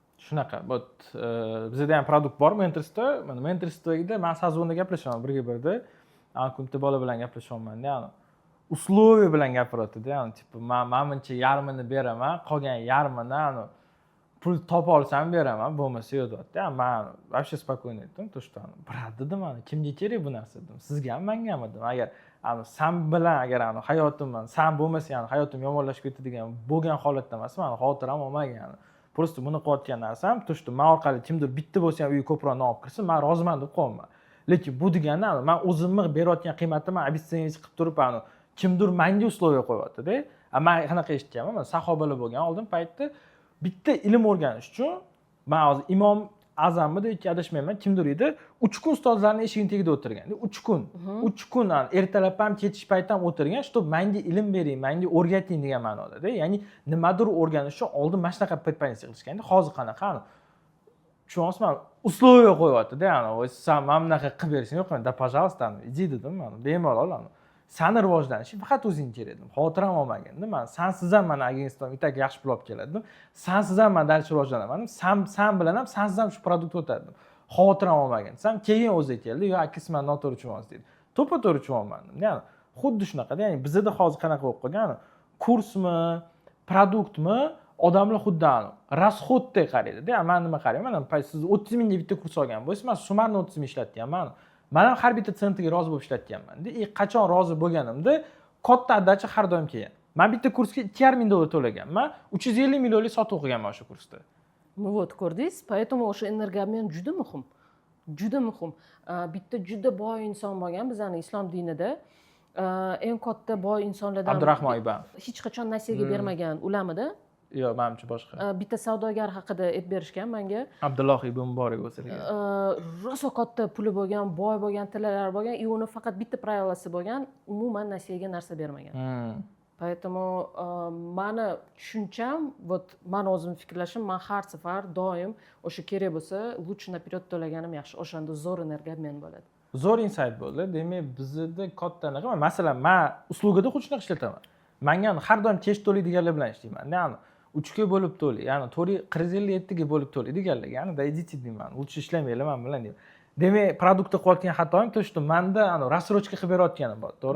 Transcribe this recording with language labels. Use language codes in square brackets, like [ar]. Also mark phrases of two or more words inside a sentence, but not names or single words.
[uz] shunaqa bizada ham produkt bor mentorstvo. Mana mentorstvoda men sazonda gaplashaman birga-birda. Kunta bola bilan gaplashyapman-da, ya'ni условия bilan gapiryapti-da, ya'ni tipi menimcha yarmini beraman, qolgan yarmini pul topa olsam beraman, bo'lmasa yo'q deyapti. Men [ru] вообще спокойно [uz] aytdim, [ru] то что [uz] brat dedim, kimga kerak bu narsa dedim. Sizga ham, menga ham dedim. Agar sen bilan agar hayotimdan sen bo'lmasang, hayotim yomonlashib ketadigan bo'lgan holatda emas, meni xotiram olmagan. Просто buni qilayotgan narsam, [ru] то что [uz] men orqali kimdir bitta bo'lsa ham uyi ko'proq olib kirsa, men roziman deb qo'yaman. Lekin bu degani men o'zimni berayotgan qiymatimni обесценивать qilib turib, kimdir menga условия qo'yapti-da. Men qanaqa eshitganman, men sahobalar bo'lgan oldin paytda bitta ilm o'rganish uchun men hozir Imom Azammi yoki adashmayman, kimdir edi, 3 kun ustozlarning eshigini tagida o'tirgan. 3 kun. 3 kun ertalab ham ketish payti ham o'tirgan, чтобы menga ilm bering, menga o'rgating degan ma'noda-da. Ya'ni nimadir o'rganish uchun oldin mana shunaqa preparation qilishganda, hozir qanaqa? Tushunasizmi? Условия qo'yapti-da, ya'ni sen mana bunaqa qilib berishing yo'q, [ru] да пожалуйста, иди [uz] dedim, bemalol. Sani rivojlanishing faqat o'zing kerak dedim. Xotiram olmaganda, men sensiz ham mana agentstvom itak yaxshi pul olib keladi dedim. Sensiz ham men dalcha rivojlanaman. Sen bilan ham sensiz ham shu produkt o'tadi dedim. Xotiram olmagan. Sen keyin o'zi keldi, yo akasi men noto'g'ri tushunasiz dedi. To'ppa-to'g'ri tushunolman dedim. Ya'ni xuddi shunaqa-da, ya'ni bizda hozir qanaqa bo'lib qolgan, kursmi, produktmi, odamlar xuddi расходdek qaraydi-da. Men nima qarayman? Siz 30 mingga bitta kurs olgan bo'lsangiz, men sumarni 30 ming ishlatganman. Men ham har bitta sentiga rozi bo'lib ishlatganman-da. Qachon rozi bo'lganimda katta addachi har doim kelgan. Men bitta kursga $2,5 to'laganman. 350 millionlik sotib o'qiganman o'sha kursda. [ru] Ну вот, [uz] ko'rdingiz? Поэтому o'sha energoobmen juda muhim. Juda muhim. Bitta juda boy inson bo'lgan bizning islom dinida. Eng katta boy insonlardan Abdurahmon Ibn. Hech qachon nasiyaga bermagan ulamida. Yo'q, menimcha boshqa. Bitta savdogar haqida aytib berishgan menga. Abdulloh ibn Muborak bo'lsa kerak. Rosa katta puli bo'lgan, boy bo'lgan, tillalari bo'lgan, uni faqat bitta pravolosi bo'lgan, umuman nasiyaga narsa bermagan. Поэтому meni tushuncham, вот men o'zim fikrlashim, men har safar doim o'sha kerak bo'lsa, [ru] лучше наперед [uz] to'laganim yaxshi. O'shanda zo'r energiyaobmen bo'ladi. Zo'r insight bo'ldi. Demak, bizda katta naqa, masalan, men uslugida xuddi shunaqa ishlataman. Menga har doim tez to'laydiganlar bilan ishlayman. Ya'ni 3 ga bo'lib to'lay, ya'ni 457 ga bo'lib to'lay deganlar. Ya'ni [ru] да идите [uz] deyman. Лучше ishlamaylar men bilan deyman. Demak, produktda qilayotgan xatoim [ru] то, что [uz] menda рассрочка qilib berayotganim bor, to'g'rimi?